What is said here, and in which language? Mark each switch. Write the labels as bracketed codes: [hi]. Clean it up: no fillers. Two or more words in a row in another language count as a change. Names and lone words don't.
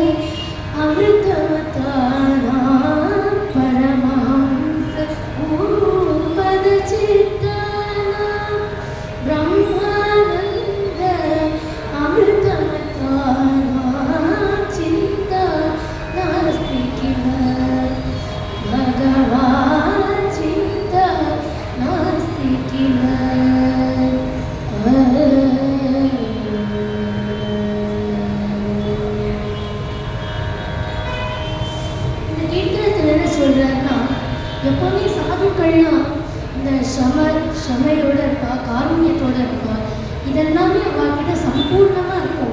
[sa] अमृतमतानां परमहंस गुरु पदचित्तानां ब्रह्मानन्द अमृतमतानां चिन्ता नास्ति किल भगवान् चिन्ता नास्ति किल [ta] இந்த கீர்த்தனத்தில் என்ன சொல்றாருன்னா, எப்பவுமே சாதுக்கள்லாம் இந்த ஷமையோட இருப்பா, காருண்யத்தோட இருப்பா, இதெல்லாமே அவகிட்ட சம்பூர்ணமா இருக்கும்.